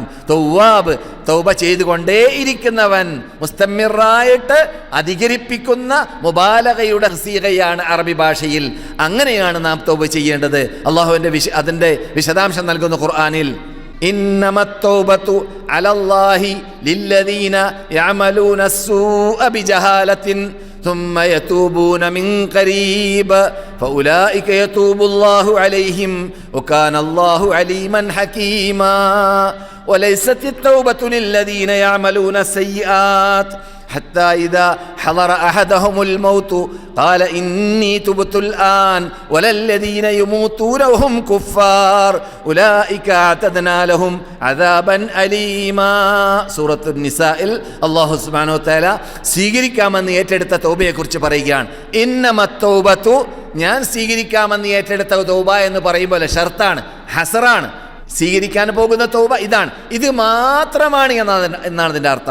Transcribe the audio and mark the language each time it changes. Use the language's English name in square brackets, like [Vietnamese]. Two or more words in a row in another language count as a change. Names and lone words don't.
[Malayalam] തൗവാബ്, തൗബ ചെയ്തുകൊണ്ടേ ഇരിക്കുന്നവൻ, മുസ്തമിറായിട്ട് അധികരിപ്പിക്കുന്ന മുബാലഗയുടെ സീഗയാണ് അറബി ഭാഷയിൽ. അങ്ങനെയാണ് നാം തൗബ ചെയ്യേണ്ടത്. അള്ളാഹുവിൻ്റെ അതിൻ്റെ വിശദാംശം നൽകുന്ന ഖുർആനിൽ, [Arabic] إنما التوبة على الله للذين يعملون السوء بجهالة ثم يتوبون من قريب فأولئك يتوب الله عليهم وكان الله عليما حكيما وليست التوبة للذين يعملون السيئات حتى إذا حضر أحدهم الموت قال إني تبت الآن ولا الذين يموتون وهم كفار أولئك أعتدنا لهم عذابا أليما. [Malayalam] സൂറത്ത് നിസായിൽ അല്ലാഹു [Arabic] سبحانه وتعالى [Malayalam] സ്വീകരിക്കാമെന്ന് ഏറ്റെടുത്ത തൗബയെക്കുറിച്ച് പറയുകയാണ്. [Arabic] إنما التوبة, [Malayalam] ഞാൻ സ്വീകരിക്കാമെന്ന് ഏറ്റെടുത്ത തൗബ എന്ന് പറയുമ്പോൾ ഷർത്താണ്, ഹസറാണ്. സ്വീകരിക്കാൻ പോകുന്ന തൗബ ഇതാണ്, ഇത് മാത്രമാണ് എന്നാണ് ഇതിൻ്റെ അർത്ഥം.